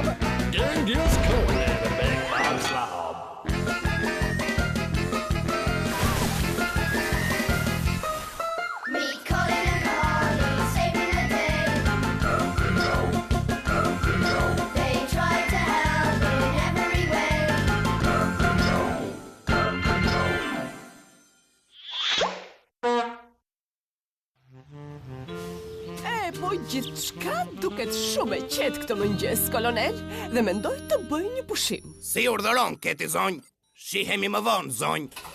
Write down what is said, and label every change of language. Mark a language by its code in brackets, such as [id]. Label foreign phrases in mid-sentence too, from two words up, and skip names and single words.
[en] Genghis Cohen and a big bob slob. meet Colin and Carly, saving the day. They try to help in every way. [sq] Po gjithçka duket shumë e qetë këtë mëngjes, kolonel, dhe mendoj të bëj një pushim. Si urdhëron, Keti zonj? Shihemi më vonë, zonj.